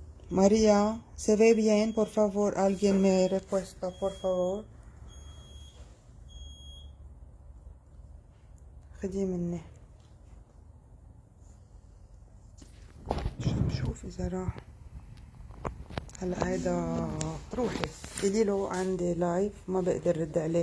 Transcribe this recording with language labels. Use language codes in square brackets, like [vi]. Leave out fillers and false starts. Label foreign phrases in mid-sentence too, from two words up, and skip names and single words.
[es] María, ¿se ve bien? Por favor, alguien me respuesta, por favor. [ar] خدي مني. شوف إذا راح. هلا هيدا روحي قولي له عندي لايف ما بقدر رد عليه.